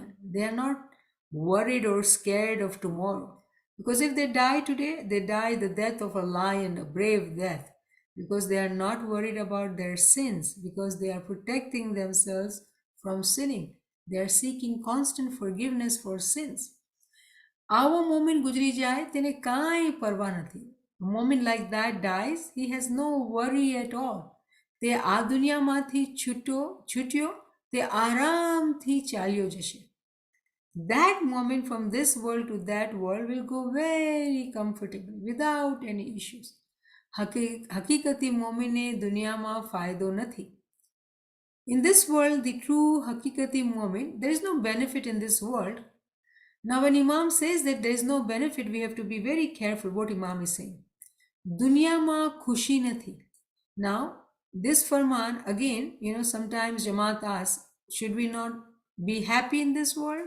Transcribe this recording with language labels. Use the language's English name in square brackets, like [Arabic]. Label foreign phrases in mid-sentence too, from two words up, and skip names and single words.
[English] They are not worried or scared of tomorrow. Because if they die today, they die the death of a lion, a brave death. Because they are not worried about their sins, because they are protecting themselves from sinning. They are seeking constant forgiveness for sins. [Gujarati] આવો મોમિન ગુજરી જાય તેને કાંઈ પરવા નથી. [English] A moment like that dies, he has no worry at all. [Gujarati] તે આ દુનિયામાંથી છૂટ્યો તે આરામથી ચાલ્યો જશે. [English] That moment from this world to that world will go very comfortable without any issues. [Gujarati] હકીકતી મોમિને દુનિયામાં ફાયદો નથી. [English] In this world, the true hakikati momin, there is no benefit in this world. Now, when Imam says that there is no benefit, we have to be very careful what Imam is saying. [Gujarati] દુનિયા માં ખુશી નથી. [English] Now, this Farman, again, sometimes Jama'at asks, should we not be happy in this world?